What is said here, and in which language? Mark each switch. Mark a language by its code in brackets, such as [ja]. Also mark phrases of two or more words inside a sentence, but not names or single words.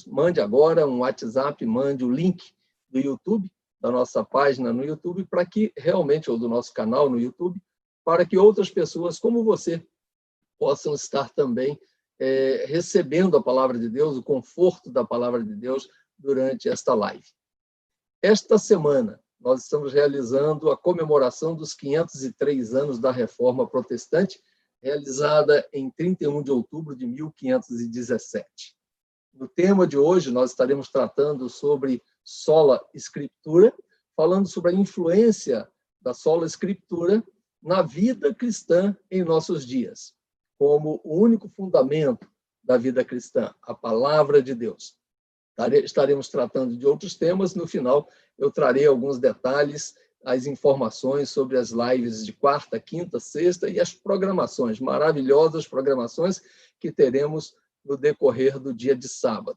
[pt] Mande agora um WhatsApp, mande o link do YouTube, da nossa página no YouTube, para que realmente, ou do nosso canal no YouTube, para que outras pessoas como você possam estar também recebendo a palavra de Deus, o conforto da palavra de Deus durante esta live. Esta semana, nós estamos realizando a comemoração dos 503 anos da Reforma Protestante, realizada em 31 de outubro de 1517. No tema de hoje, nós estaremos tratando sobre [la] sola scriptura, [pt] falando sobre a influência da [la] sola scriptura [pt] na vida cristã em nossos dias, como o único fundamento da vida cristã, a palavra de Deus. Estaremos tratando de outros temas. No final, eu trarei alguns detalhes, as informações sobre as lives de quarta, quinta, sexta e as programações, maravilhosas programações que teremos no decorrer do dia de sábado.